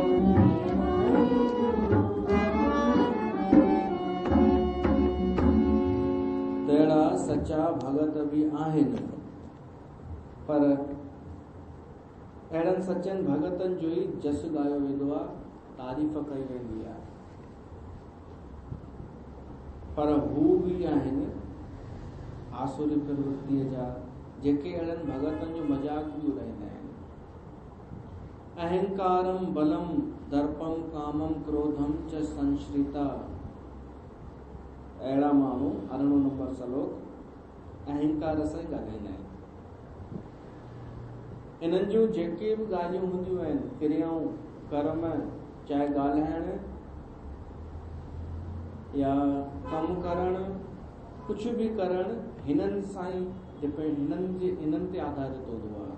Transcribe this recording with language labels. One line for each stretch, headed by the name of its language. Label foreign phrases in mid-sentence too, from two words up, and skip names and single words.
Sindhi: तहिड़ा सचा भगत बि आहिनि, पर अहिड़नि सचनि भगतनि जो ई जस ॻायो वेंदो आहे, तारीफ़ कई वेंदी आहे। पर हू भी आहिनि आसुरी प्रवृत्तिअ जा जेके अहिड़नि भगतनि जो मजाक बि उड़ाईंदा आहिनि।
Sanskrit: अहंकारम बलम दर्पम कामम क्रोधम च संश्रिता,
Sindhi: अहिड़ा माण्हू 18 नंबर श्लोक अहंकार सां ॻाल्हाईंदा आहिनि। इन्हनि जूं जेके बि ॻाल्हियूं हूंदियूं आहिनि, क्रियाऊं, कर्म, चाहे ॻाल्हाइण या कमु करणु, कुझु बि करणु, हिननि सां ई डिपेंड, हिननि ते आधारित हूंदो आहे।